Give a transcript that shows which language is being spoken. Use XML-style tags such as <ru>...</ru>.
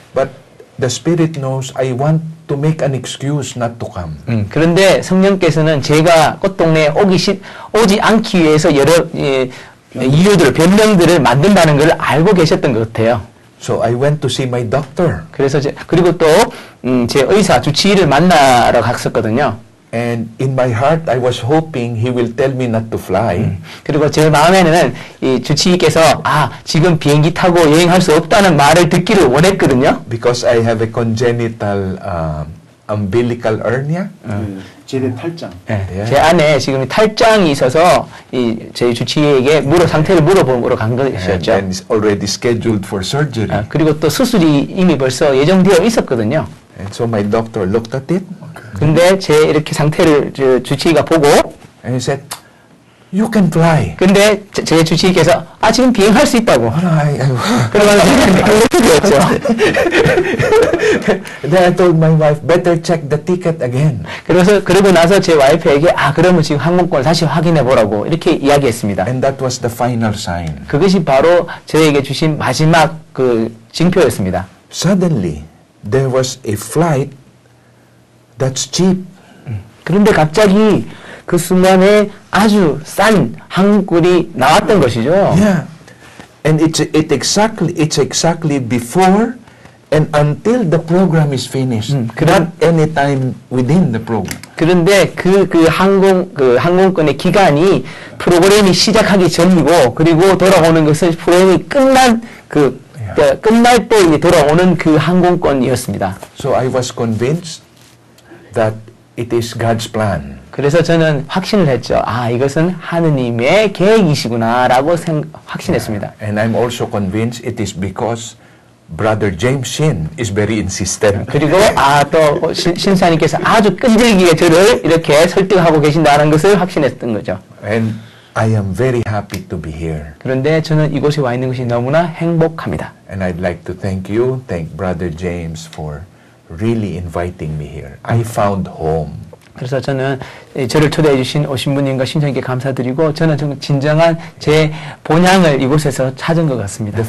<en>But the Spirit knows I want to make an excuse not to come.</en> <ko>그런데 성령께서는 제가 꽃동네에 오지 않기 위해서 여러 이유들, 변명들을 만든다는 걸 알고 계셨던 것 같아요.</ko> <en>So I went to see my doctor.</en> <ko>그래서 그리고 또 제 의사 주치의를 만나러 갔었거든요.</ko> <en>And in my heart, I was hoping he will tell me not to fly.</en> <ko>그리고 제 마음에는 이 주치의께서 지금 비행기 타고 여행할 수 없다는 말을 듣기를 원했거든요.</ko> <en>Because I have a congenital umbilical hernia.</en> <ko>제대 탈장. 네, 예. 제 안에 지금 탈장이 있어서 저희 주치의에게 상태를 물어보러 간 것이었죠.</ko> <en>And it's already scheduled for surgery.</en> <ko>그리고 또 수술이 이미 벌써 예정되어 있었거든요.</ko> <en>And so my doctor looked at it</en> <ko>근데 제 이렇게 상태를 주치의가 보고</ko> <en>and he said, you can fly.</en> <ko>근데 제 주치의께서 지금 비행할 수 있다고. 그러면서 놀라게 되었죠.</ko> <en>Then I told my wife, better check the ticket again.</en> <ko>그러고 나서 제 와이프에게 그러면 지금 항공권을 다시 확인해 보라고 이렇게 이야기했습니다.</ko> <en>And that was the final sign.</en> <ko>그것이 바로 저에게 주신 마지막 그 징표였습니다.</ko> <en>Suddenly, there was a flight that's cheap.</en> <ko>그런데 갑자기 그 순간에 아주 싼 항공권이 나왔던 것이죠.</ko> <en>Yeah. And it's exactly before and until the program is finished. Not any time within the program.</en> <ko>그런데 그 항공권의 기간이 프로그램이 시작하기 전이고 그리고 돌아오는 것은 프로그램이 끝날 때 이제 돌아오는 그 항공권이었습니다.</ko> <en>So I was convinced that it is God's plan.</en> <ko>그래서 저는 확신을 했죠. 이것은 하느님의 계획이시구나라고 확신했습니다.</ko> <en>And I'm also convinced it is because Brother James Shin is very insistent.</en> <ko>그리고 또 신사님께서 아주 끈질기게 저를 이렇게 설득하고 계신다는 것을 확신했던 거죠.</ko> <en>And I am very happy to be here.</en> <ko>그런데 저는 이곳에 와 있는 것이 너무나 행복합니다.</ko> <en>And I'd like to thank Brother James for really inviting me here. I found home.</en> <ko>그래서 저는 저를 초대해 주신 오신부님과 신청님께 감사드리고 저는 정말 진정한 제 본향을 이곳에서 찾은 것 같습니다.</ko>